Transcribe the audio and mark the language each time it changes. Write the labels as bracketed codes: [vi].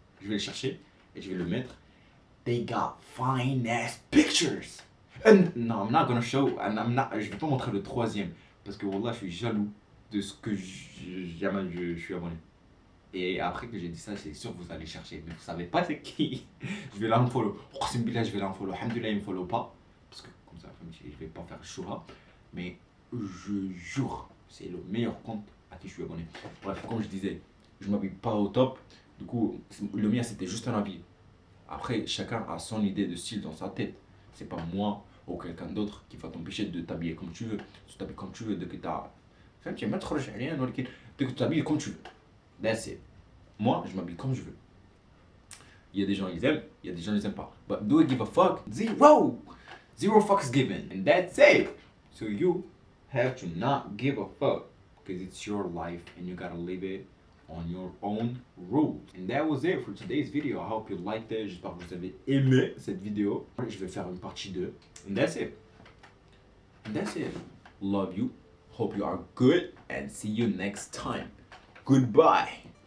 [fr] Je vais le chercher et je vais le mettre. [en] They got fine ass pictures. And no, I'm not gonna show. [fr] Je vais pas montrer le troisième parce que wallah, je suis jaloux de ce que je suis abonné. Et après que j'ai dit ça, c'est sûr que vous allez chercher, mais vous savez pas c'est qui. Je vais l'unfollow. Je vais l'unfollow. Alhamdoulilah, il me follow pas parce que comme ça, je vais pas faire choura. Mais je jure, c'est le meilleur compte à qui je suis abonné. Bref, comme je disais, je m'habille pas au top. Du coup, le mien c'était juste un habit. Après, chacun a son idée de style dans sa tête. C'est pas moi ou quelqu'un d'autre qui va t'empêcher de t'habiller comme tu veux. Tu t'habilles comme tu veux dès que t'as. Enfin, tu vas rien, dès que tu t'habilles comme tu veux. [en] That's it. [fr] Moi, je m'habille comme je veux. Il y a des gens ils aiment, il y a des gens ils aiment pas. [en] But do I give a fuck? Zero! Zero fucks given. And that's it. So you have to not give a fuck. Because it's your life and you gotta live it on your own rules. And that was it for today's video. I hope you liked it. [fr] J'espère que vous avez aimé cette vidéo. Je vais faire une partie 2. [en] And that's it. And that's it. Love you. Hope you are good. And see you next time. Goodbye.